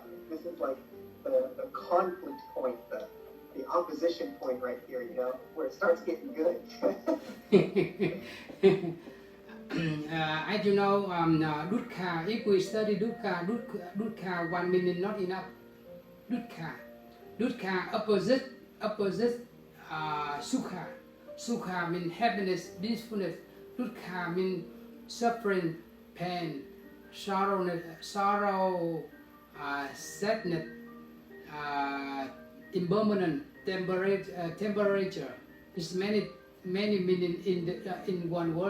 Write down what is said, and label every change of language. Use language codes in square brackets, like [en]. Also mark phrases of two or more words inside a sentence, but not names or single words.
[en] This is like the conflict point, the opposition point right here, you know, where it starts getting good. As you know, dukkha, if we study dukkha 1 minute not enough. Dukkha opposite sukha. Sukha means happiness, blissfulness. Dukkha means suffering, pain, sorrow, sadness, impermanent, temperature. It's many meaning in one word.